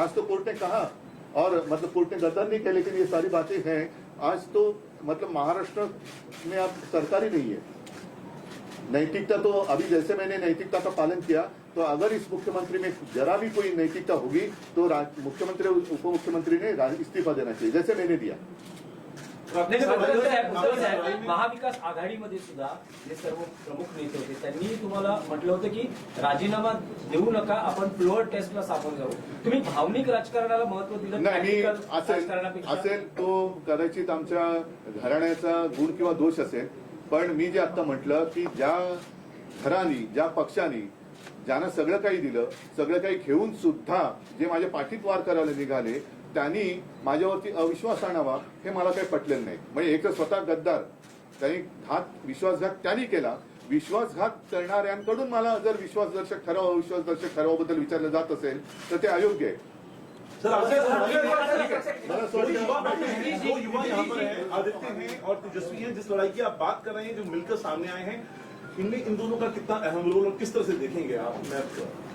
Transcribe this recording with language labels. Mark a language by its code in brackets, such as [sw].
[hi] आज तो कोर्ट ने कहा, और मतलब कोर्ट ने गद्दार नहीं कहा, लेकिन ये सारी बातें हैं। आज तो मतलब महाराष्ट्र में अब सरकार ही नहीं है। नैतिकता तो अभी जैसे मैंने नैतिकता का पालन किया, तो अगर इस मुख्यमंत्री में जरा भी कोई नैतिकता होगी तो मुख्यमंत्री उप मुख्यमंत्री ने इस्तीफा देना चाहिए, जैसे मैंने दिया। [mr] महाविकास आघाडीमध्ये सुद्धा जे सर्व प्रमुख नेते होते त्यांनी तुम्हाला म्हटलं होतं की राजीनामा देऊ नका, आपण फ्लोअर टेस्टला सामोरं जाऊ। तुम्ही भावनिक राजकारणाला महत्व दिलं नाही, असेल तो कदाचित आमच्या घराण्याचा गुण किंवा दोष असेल, पण मी जे आता म्हटलं की ज्या घराणी, ज्या पक्षांनी ज्यांना सगळं काही दिलं, सगळं काही घेऊन सुद्धा जे माझ्या पाठीत वार करायला निघाले, त्यांनी माझ्यावरती अविश्वास आणावा हे मला काही पटलेलं नाही। म्हणजे एक तर स्वतः गद्दार, त्यांनी विश्वासघात त्यांनी केला, विश्वासघात करणाऱ्यांकडून मला जर विश्वासदर्शक ठराव, अविश्वासदर्शक ठरावाबद्दल विचारलं जात असेल तर ते अयोग्य आहे। [hi] दो युवा यहाँ पर हैं, आदित्य हैं और तेजस्वी हैं, जिस लड़ाई की आप बात कर रहे हैं, जो मिलकर सामने आए हैं, इनमें इन दोनों का कितना अहम रोल और किस तरह से देखेंगे आप?